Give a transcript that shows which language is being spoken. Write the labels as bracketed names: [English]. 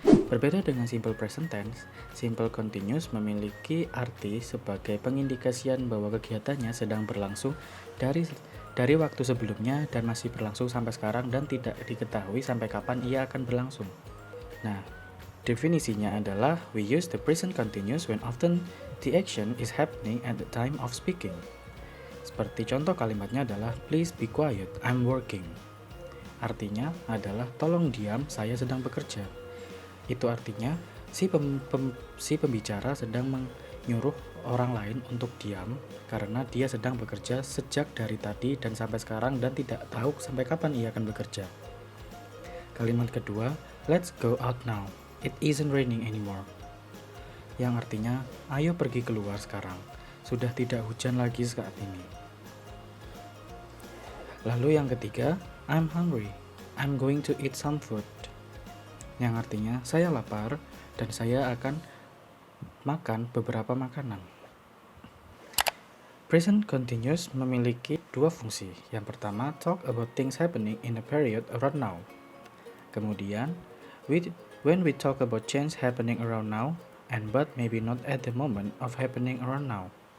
[Indonesian] Berbeda dengan simple present tense, simple continuous memiliki arti sebagai pengindikasian bahwa kegiatannya sedang berlangsung dari waktu sebelumnya dan masih berlangsung sampai sekarang dan tidak diketahui sampai kapan ia akan berlangsung. Nah, definisinya adalah [English] we use the present continuous when often the action is happening at the time of speaking. [Indonesian] Seperti contoh kalimatnya adalah [English] please be quiet, I'm working. [Indonesian] Artinya adalah tolong diam, saya sedang bekerja. Itu artinya si pembicara sedang menyuruh orang lain untuk diam karena dia sedang bekerja sejak dari tadi dan sampai sekarang dan tidak tahu sampai kapan ia akan bekerja. Kalimat kedua, [English] let's go out now, it isn't raining anymore. [Indonesian] Yang artinya, ayo pergi keluar sekarang, sudah tidak hujan lagi saat ini. Lalu yang ketiga, [English] I'm hungry, I'm going to eat some food. [Indonesian] Yang artinya, saya lapar dan saya akan makan beberapa makanan. Present continuous memiliki dua fungsi. Yang pertama, [English] talk about things happening in a period around now. Kemudian, when we talk about change happening around now, and but maybe not at the moment of happening around now.